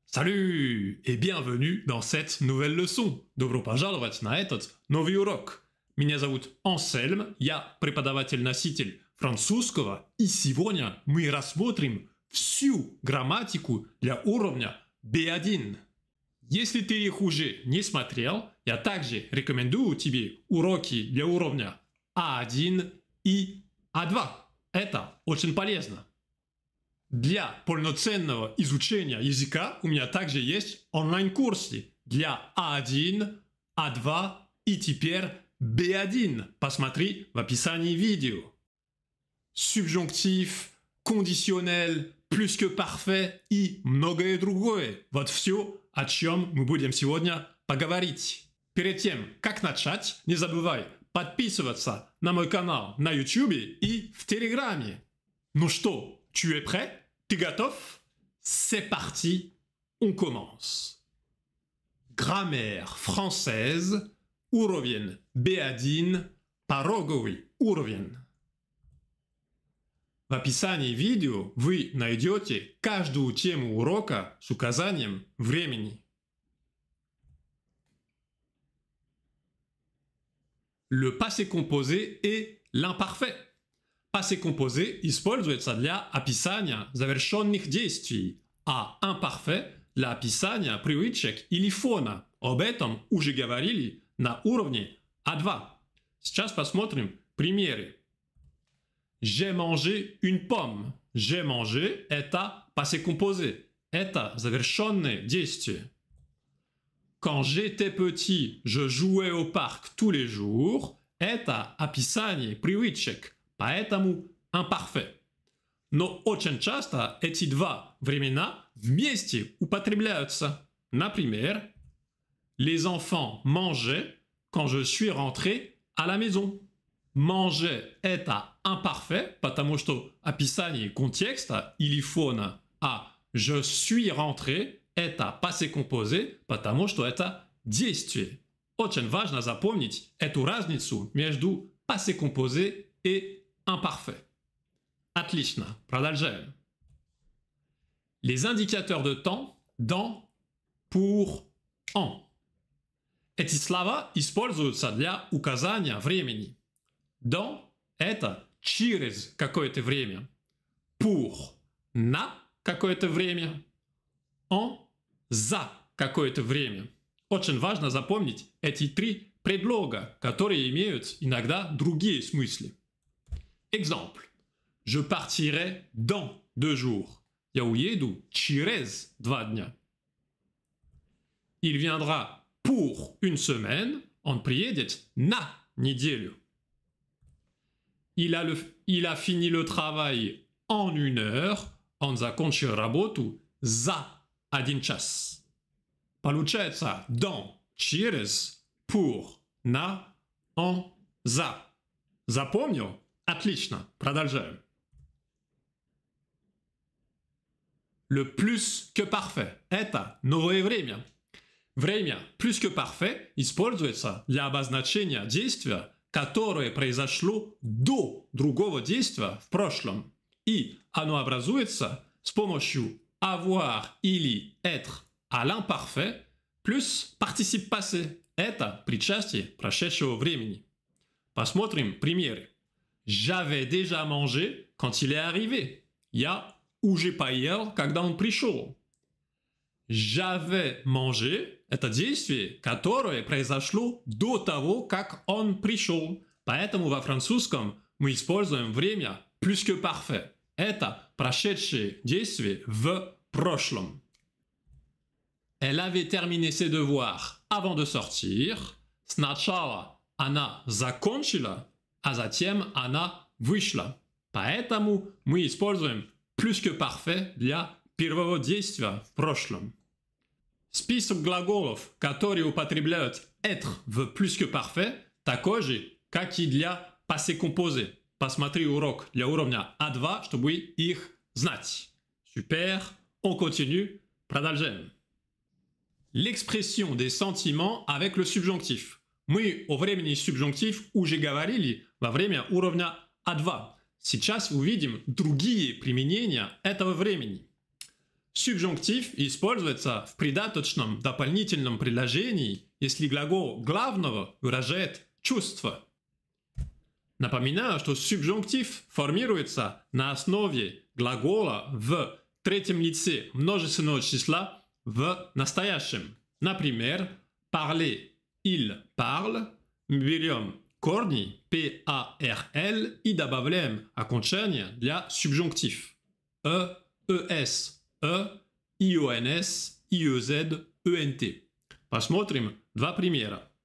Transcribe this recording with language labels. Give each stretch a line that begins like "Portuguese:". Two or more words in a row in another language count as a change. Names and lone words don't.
French: Salut et bienvenue dans cette nouvelle leçon.
Russian: Добро пожаловать на этот новый урок. Меня зовут Ансельм, я преподаватель-носитель французского, и сегодня мы рассмотрим всю грамматику для уровня B1. Если ты их уже не смотрел, я также рекомендую тебе уроки для уровня А1 и А2. Это очень полезно. Для полноценного изучения языка у меня также есть онлайн-курсы для А1, А2 и теперь B1. Посмотри в описании видео. Субжунктив, кондиционель,
French: plus que parfait
Russian: и многое другое. Вот все, о чем мы будем сегодня поговорить. Перед тем, как начать, не забывай подписываться на мой канал на YouTube и в Телеграме. Ну что,
French: tu es prêt?
Russian: Ты готов?
French: C'est parti, on commence. Grammaire française,
Russian: уровень B1, пороговый уровень. В описании видео вы найдете каждую тему урока с указанием времени.
French: Le passé composé et l'imparfait. Passé composé
Russian: используется для описания завершенных действий, а imparfait для описания привычек или фона. Об этом уже говорили на уровне А2. Сейчас посмотрим примеры.
French: J'ai mangé une pomme. J'ai mangé –
Russian: это
French: passé composé.
Russian: Это завершенное действие.
French: Quand j'étais petit, je jouais au parc tous les jours.
Russian: Это описание привычек. Поэтому imparfait. Но очень часто эти два времена вместе употребляются. Например,
French: les enfants mangeaient quand je suis rentré à la maison. Manger –
Russian: это imparfait, потому что описание контекста или фона, а
French: je suis rentré –
Russian: это
French: passé composé,
Russian: потому что это действие. Очень важно запомнить эту разницу между
French: passé composé
Russian: и imparfait. Отлично, продолжаем.
French: Les indicateurs de temps dans, pour, en.
Russian: Эти слова используются для указания времени. Dans – это через какое-то время. Pour – на какое-то время. En – за какое-то время. Очень важно запомнить эти три предлога, которые имеют иногда другие смыслы.
French: Exemple. Je partirai dans 2 jours.
Russian: Я уеду через 2 дня.
French: Il viendra pour une semaine.
Russian: Он приедет на неделю.
French: Il a fini le travail en 1 heure.
Russian: Он закончил работу за 1 час. Получается dans, через, pour, на, en, за. Запомнил? Отлично, продолжаем.
French: Le plus que parfait –
Russian: это новое время. Время
French: plus que parfait
Russian: используется для обозначения действия, которое произошло до другого действия в прошлом. И оно образуется с помощью avoir или
French: être à l'imparfait
Russian: плюс
French: participe passé.
Russian: Это причастие прошедшего времени. Посмотрим примеры.
French: J'avais déjà mangé quand il est arrivé.
Russian: Я уже поел, когда он пришел.
French: J'avais mangé –
Russian: это действие, которое произошло до того, как он пришел. Поэтому во французском мы используем время
French: plus que parfait.
Russian: Это прошедшее действие в прошлом.
French: Elle avait terminé ses devoirs avant de sortir.
Russian: Сначала она закончила, а затем она вышла. Поэтому мы используем
French: plus que parfait
Russian: для первого действия в прошлом. Список глаголов, которые употребляют être в
French: plus que parfait,
Russian: такой же, как и для
French: passé composé.
Russian: Посмотри урок для уровня А2, чтобы их знать.
French: Super, on continue, продолжаем. L'expression des sentiments avec le subjonctif.
Russian: Мы о времени subjonctif уже говорили во время уровня А2. Сейчас увидим другие применения этого времени. Субъюнктив используется в придаточном дополнительном предложении, если глагол главного выражает чувство. Напоминаю, что субъюнктив формируется на основе глагола в третьем лице множественного числа в настоящем. Например,
French: parler, il parle.
Russian: Мы берем корни P-A-R-L и добавляем окончание для субъюнктив.
French: E, ES, E, IONS, IEZ, ENT.
Russian: Посмотрим два примера.